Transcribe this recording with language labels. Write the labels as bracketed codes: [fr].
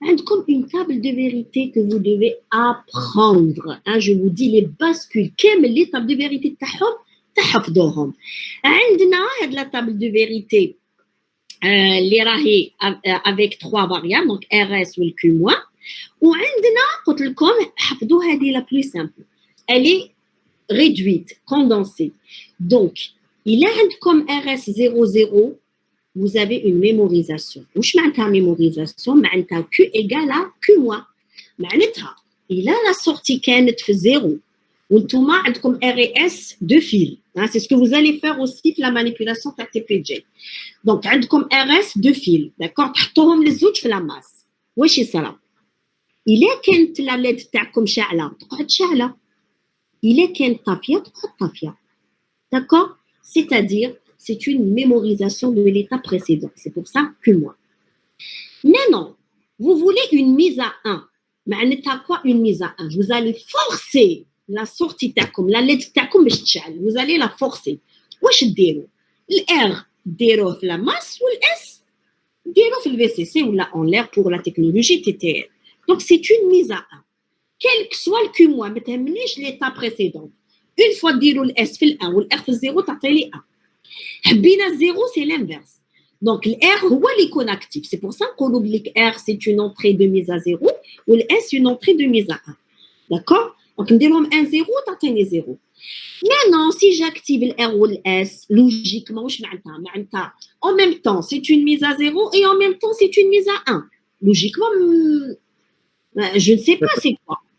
[fr] Comme une table de vérité que vous devez apprendre. Hein, je vous dis les bascules. Quelles sont les tables de vérité [ar] تحفظوهم. عندنا هاد [fr] la table de vérité [ar] اللي راهي [fr] avec trois variables, donc RS ou le Q-. [ar] وعندنا قلت لكم حفظوا هذه [fr] la plus simple. Elle est réduite, condensée. Donc, il est comme RS00, vous avez une mémorisation. [ar] واش معناتها mémorisation؟ معناتها Q égale à Q-. معناتها إلا la sortie كانت في 0 وانتم عندكم RS de fil. C'est ce que vous allez faire aussi في la manipulation تاع TPJ. Donc عندكم RS de fil, d'accord؟ تحطوهم للزوج في la masse. واش يصرى؟ إلا كانت la LED تاعكم شاعلة تقعد شاعلة. إلا كانت طافية تقعد طافية. [fr] D'accord? C'est-à-dire, c'est une mémorisation de l'état précédent. C'est pour ça que moi. Maintenant, vous voulez une mise à 1. Mais quoi une mise à 1? Vous allez forcer la sortie تاعكم, la LED تاعكم [ar] باش تشعل. [fr] Vous allez la forcer. [ar] واش ديروا؟ الR ديروه في [fr] la masse ou l'S [ar] ديروه في الVCC [fr] ou là en l'air pour la technologie TTL. Donc, c'est une mise à 1. Quel que soit le Q-, [ar] ما تهمنيش [fr] l'état précédent. Une fois [ar] ديروا الS في ال 1 والR في 0 تعطي لي 1. [fr] حبينا 0 c'est l'inverse. Donc l'R [ar] هو اللي يكون [fr] actif. C'est pour ça qu'on oublie que R c'est une entrée de mise à 0 ou le S une entrée de mise à 1. D'accord? [ar] Donc نديرهم 1 0 تعطيني 0. [fr] Maintenant si j'active le R ou le S logiquement [ar] واش معناتها [fr] en même temps c'est une mise à 0 et en même temps c'est une mise à 1. Logiquement je ne sais pas c'est quoi.